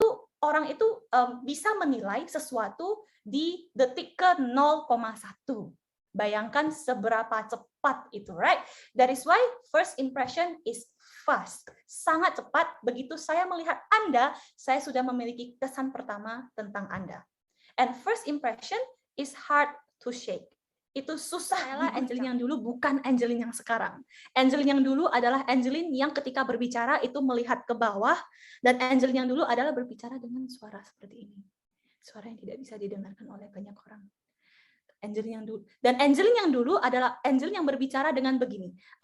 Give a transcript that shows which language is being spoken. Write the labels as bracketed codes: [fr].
[id] seseorang itu bisa menilai sesuatu di detik ke 0,1. Bayangkan seberapa cepat itu, right? [en] That is why first impression is fast. [id] Sangat cepat. Begitu saya melihat Anda, saya sudah memiliki kesan pertama tentang Anda. [en] And first impression is hard to shake. [id] Itu susah. Angeline yang dulu bukan Angeline yang sekarang. Angeline yang dulu adalah Angeline yang ketika berbicara itu melihat ke bawah, dan Angeline yang dulu adalah berbicara dengan suara seperti ini. Suara yang tidak bisa didengarkan oleh banyak orang. Angeline yang dulu, dan Angeline yang dulu adalah Angeline yang berbicara dengan begini.